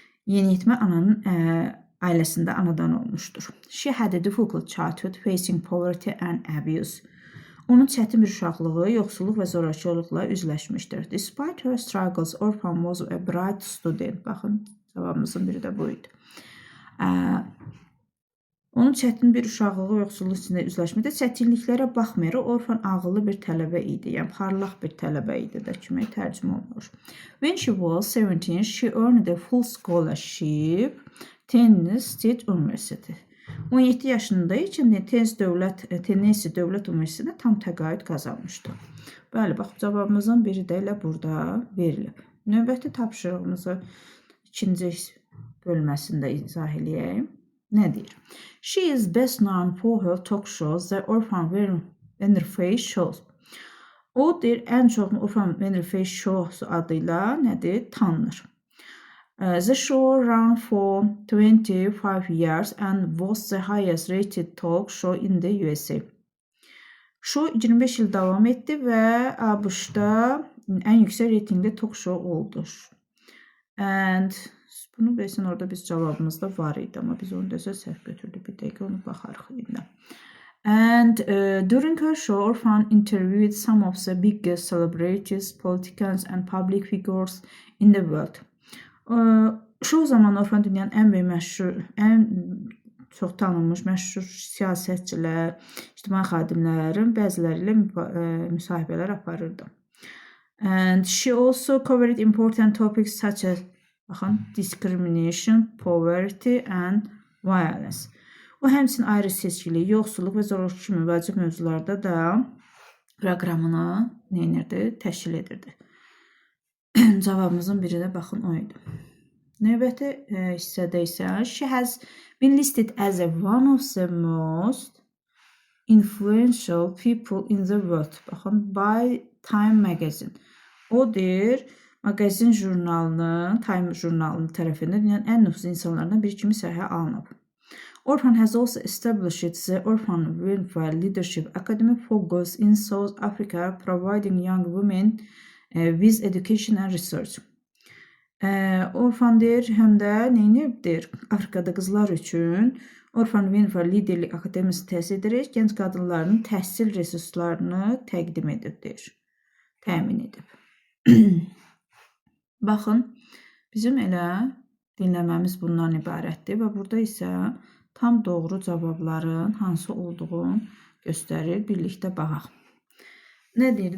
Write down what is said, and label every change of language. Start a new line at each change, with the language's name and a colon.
Azerbaijani: Yeniyetmə ananın ailəsində anadan olmuşdur.
English: She had a difficult childhood facing poverty and abuse.
Azerbaijani: Onun çətin bir uşaqlığı, yoxsulluq və zorakılıqla üzləşmişdir.
English: Despite her struggles, Orphan was a bright student.
Azerbaijani: Baxın, cavabımızın biri də bu idi. Onun çətin bir uşaqlığı, yoxsulluq içində üzləşmişdir. Çətinliklərə baxmayaraq, Orphan ağıllı bir tələbə idi. Yəni, parlaq bir tələbə idi də kimi tərcümə olunur.
English: When she was 17, she earned a full scholarship Tennessee State University.
Azerbaijani: 17 yaşında üçün Tennessee Dövlət Universitetində tam təqaüd qazanmışdı. Bəli, bax, cavabımızın biri də elə burada verilib. Növbəti tapşırığımızı ikinci bölməsində izah eləyək. Nə deyir?
English: She is best known for her talk shows, The Orphan Winfrey Show.
Azerbaijani: O deyir, ən çox Orphan Winfrey Show adıyla nədir? Tanınır.
English: The show ran for 25 years and was the highest rated talk show in the USA.
Azerbaijani: Show 25 il davam etdi və ABŞ-da ən yüksək reytingli talk show oldu. And bunu bilirsən, orada biz cavabımızda var idi, amma biz onu desə səhv götürdük. Bir dəqiqə onu baxarıq indi.
English: And during her show, Orphan interviewed some of the biggest celebrities, politicians and public figures in the world.
Azerbaijani: Şou zamanı Orphan dünyanın ən böyük məşhur, ən çox tanınmış məşhur siyasətçilər, ictimai xadimlərin bəziləri ilə müsahibələr aparırdı.
English: And she also covered important topics such as discrimination, poverty and violence.
Azerbaijani: O həmçinin ayrı seçkilik, yoxsulluq və zorakılıq kimi vacib mövzularda da proqramını təşkil edirdi. Cavabımızın biri də baxın o idi. Növbəti hissədə isə
English: she has been listed as one of the most influential people in the world.
Azerbaijani: Baxın, by Time Magazine. O deyir, maqazin jurnalının, Time jurnalının tərəfindən dünyanın ən nüfuzlu insanlarından biri kimi səhiyyə alınıb.
English: Orphan has also established the Orphan Winfrey Leadership Academy focus in South Africa, providing young women with education and research.
Azerbaijani: Orphan deyir, həm də neyinibdir? Afrikada qızlar üçün Orphan Winfrey Liderlik Akademiyası təsis edərək gənc qadınların təhsil resurslarını təqdim edib, deyir. Təmin edib. Baxın, bizim elə dinləməmiz bundan ibarətdir və burada isə tam doğru cavabların hansı olduğunu göstərir. Birlikdə baxaq. Nə deyir?